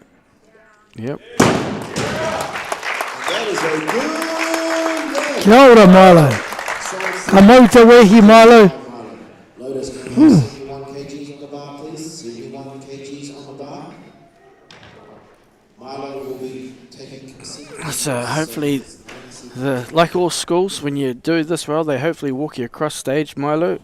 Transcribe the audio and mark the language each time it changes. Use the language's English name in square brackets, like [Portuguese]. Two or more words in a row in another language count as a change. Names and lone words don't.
[English] Yep. That is a good [Māori] Kia ora, Milo. Ka mau te wehi, Milo. [English] Lotus, can you have 71 kgs on the bar, please? 71 kgs on the bar. Milo will be taking consent. So hopefully, like all schools, when you do this well, they hopefully walk you across stage, Milo.